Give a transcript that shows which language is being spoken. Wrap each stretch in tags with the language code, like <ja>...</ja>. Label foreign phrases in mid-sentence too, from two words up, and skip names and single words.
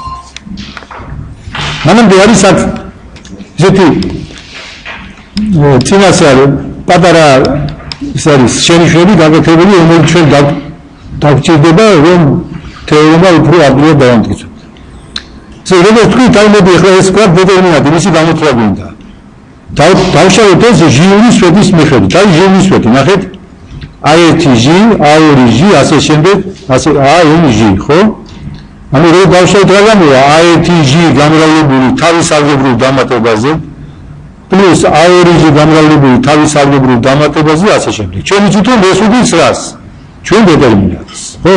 <ka>მანამდე არის ესეთი წინასე არის პატარა ეს არის შენიშვნები გაკეთებული, რომელიც ჩვენ დავჭირდება, რომ თეორემა უფრო ადვილად დავამტკიცოთ. როგორც თქვით, მოდი ახლა ეს ვქვა დეტერმინანტი, მისი გამოთვლა გვინდა. დავშალოთ ეს ჟიური სვეტის მიხედვით. აი ჟიური სვეტი, ნახეთ. A1G, A2G, ასე შემდეგ, ასე ANG, ხო? ანუ რო დავშალოთ რა გამოვა A1G გამრავლებული თავის ალგებრულ დამატებაზე, პლუს A2G გამრავლებული თავის ალგებრულ დამატებაზე, ასე შემდეგ. ჩვენ ვიცით რომ ეს უდრის რას? ჩვენ დეტერმინანტს, ხო?</ka>